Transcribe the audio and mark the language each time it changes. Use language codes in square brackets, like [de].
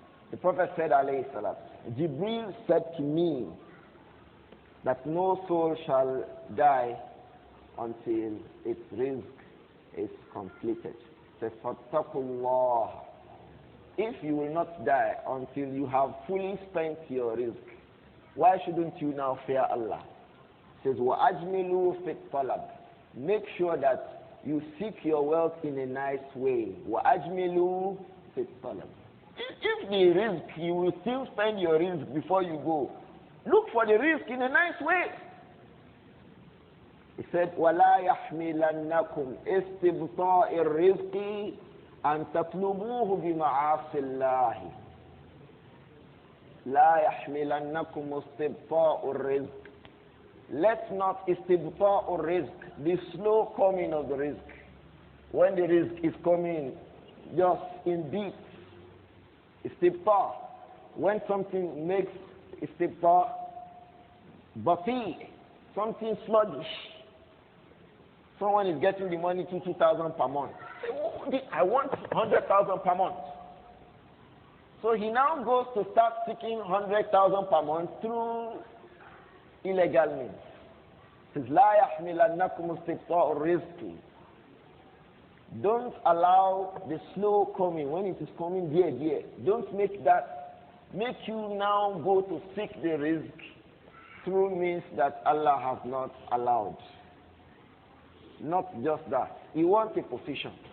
[en] The Prophet said alayhi salam, Jibreel said to me that no soul shall die until its rizq is completed. Says, fattaqullah. If you will not die until you have fully spent your rizq, why shouldn't you now fear Allah? It says, [ar] وَأَجْمِلُوا فِي الطَّلَبِ. [en] Make sure that you seek your wealth in a nice way. [ar] وَأَجْمِلُوا فِي الطَّلَبِ. [en] If the rizq, you will still spend your rizq before you go. Look for the rizq in a nice way. He said, [ar] وَلَا يَحْمِلَنَّكُمْ إِسْتِبْطَاءِ الرِّزْقِ أَن تَطْلُبُوهُ بِمَعَاصِ اللَّهِ. لَا يَحْمِلَنَّكُمْ إِسْتِبْطَاءُ الرِّزْقِ. [en] Let not istibta'u rizq, the slow coming of the rizq. When the rizq is coming just in beats, Istibta. When something makes istibta, bati, something sluggish. Someone is getting the money 2,000 per month. Say, oh, I want 100,000 per month. So he now goes to start seeking 100,000 per month through illegal means. Says, [ar] لا يحملنكم استبطاء الرزق. [en] Don't allow the slow coming, when it is coming dear. Don't make that make you now go to seek the risk through means that Allah has not allowed. Not just that. You want a position.